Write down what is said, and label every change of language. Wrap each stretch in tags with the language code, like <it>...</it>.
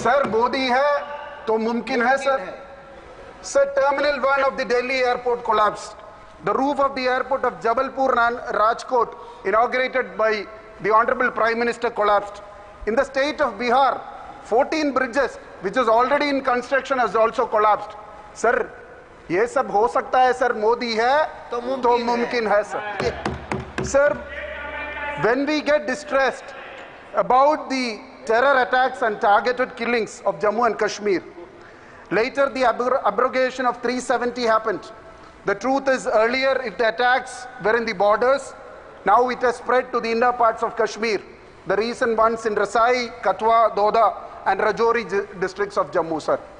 <en>Sir,</en> <hi>Modi hai, to mumkin hai,</hi> <en>sir. Sir, Terminal 1 of the Delhi airport collapsed. The roof of the airport of Jabalpur and Rajkot, inaugurated by the Honorable Prime Minister, collapsed. In the state of Bihar, 14 bridges, which is already in construction, has also collapsed.</en> <hi>Sir, ये सब हो सकता है sir, Modi है तो मुमकिन है sir.</hi> <en>Sir, when we get distressed about the terror attacks and targeted killings of Jammu and Kashmir, later the abrogation of 370 happened. The truth is, earlier if the attacks were in the borders, now it has spread to the inner parts of Kashmir, the recent ones in Rasai, Katwa, Doda and Rajouri districts of Jammu, sir.</en>